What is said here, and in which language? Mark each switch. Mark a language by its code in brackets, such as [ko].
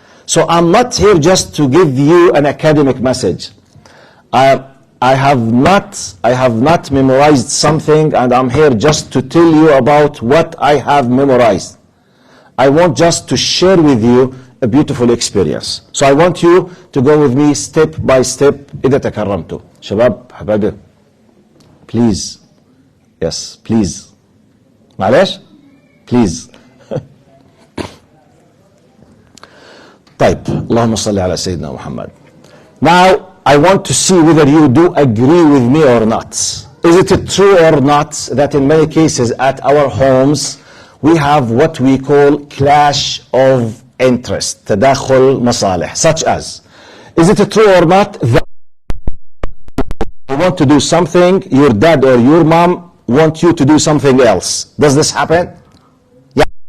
[en] So I'm not here just to give you an academic message. I have not memorized something, and I'm here just to tell you about what I have memorized. I want just to share with you a beautiful experience. So I want you to go with me step by step. [ar] إذا تكرمتوا شباب حبايبي, [en] please, yes, please, [ar] معلش, [en] please. [ar] طيب, اللهم صل على سيدنا محمد. [en] Now I want to see whether you do agree with me or not. Is it true or not that in many cases at our homes we have what we call clash of interest, [ar] تداخل مصالح, [en] such as, is it true or not that you want to do something, your dad or your mom want you to do something else? Does this happen? Yeah.